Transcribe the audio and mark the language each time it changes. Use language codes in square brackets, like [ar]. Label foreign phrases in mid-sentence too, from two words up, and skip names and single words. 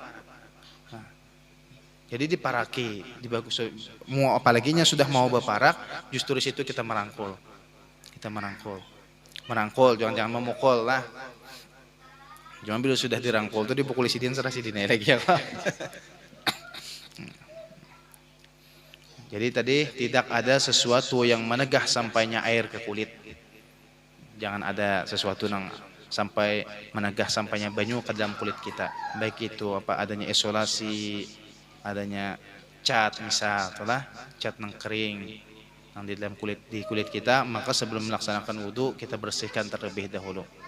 [id] Nah, jadi diparaki, dibagus. Mau apalaginya sudah mau beparak, justru di situ kita merangkul. Merangkul, jangan memukul lah. Jangan bila sudah dirangkul itu dipukuli sidin serah sidin lagi ya. Jadi tadi tidak ada sesuatu yang menegah sampainya air ke kulit. Jangan ada sesuatu yang sampai menegah sampainya banyu ke dalam kulit kita. Baik itu apa adanya isolasi, adanya cat misal, itulah cat nang kering yang di dalam kulit kita, maka sebelum melaksanakan wudu kita bersihkan terlebih dahulu.